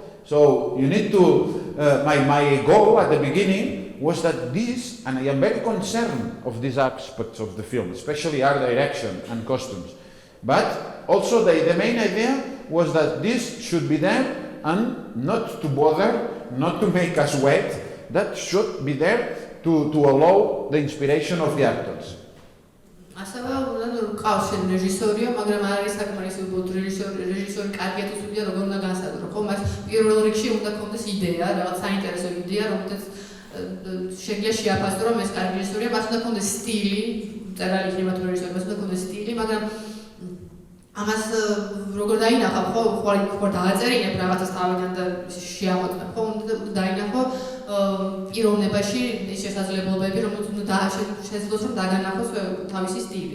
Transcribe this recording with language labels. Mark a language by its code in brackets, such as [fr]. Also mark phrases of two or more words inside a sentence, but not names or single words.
[en] So you need to, my goal at the beginning was that this, and I am very concerned of these aspects of the film, especially art direction and costumes. But also the main idea was that this should be there and not to bother, not to make us wait, that should be there to allow the inspiration of the actors. [ka] ასევე ყავს შენ რეჟისორია, მაგრამ არ არის საკმარისი უბრალოდ რეჟისორი კარგია თუ სულია როგორ უნდა განსაზღვრო. ხო, მას პირველ რიგში უნდა ქონდეს იდეა, რაღაც საინტერესო იდეა, რომელთაც შეგვიძლია შეაფასო, რომ ეს კარგი რეჟისორია, მას უნდა ქონდეს სტილი, მწერალი იქნება თუ რეჟისორი, მას უნდა ქონდეს სტილი, მაგრამ ამას როგორ დაინახავ, ხო დააწერინებ რაღაცას თავიდან და შეამოწმებ, ხო, უნდა დაინახო პიროვნებაში ის შესაძლებლობები, რომელიც უნდა შეძლოს რომ დაგანახოს თავისი სტილი.